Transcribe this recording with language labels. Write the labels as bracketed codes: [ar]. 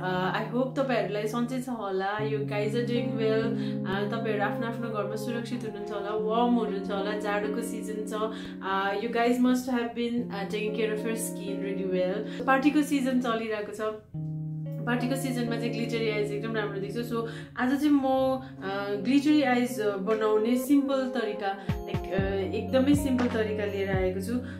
[en] I hope [ne] tapaharulai सन्चै छ होला. [en] You guys are doing well. [ne] तपाईहरु आफ्नो आफ्नो घरमा सुरक्षित हुनुहुन्छ होला, warm हुनुहुन्छ होला, जाडोको सिजन छ. [en] You guys must have been taking care of your skin really well. [ne] पार्टीको सिजन चलिरहेको छ. पार्टीको सिजनमा चाहिँ ग्लिटरी आइज एकदम राम्रो देख्छ. सो आज चाहिँ म ग्लिटरी आइज बनाउने सिम्पल तरिका एकदमै सिम्पल तरिका लिएर आएको छु.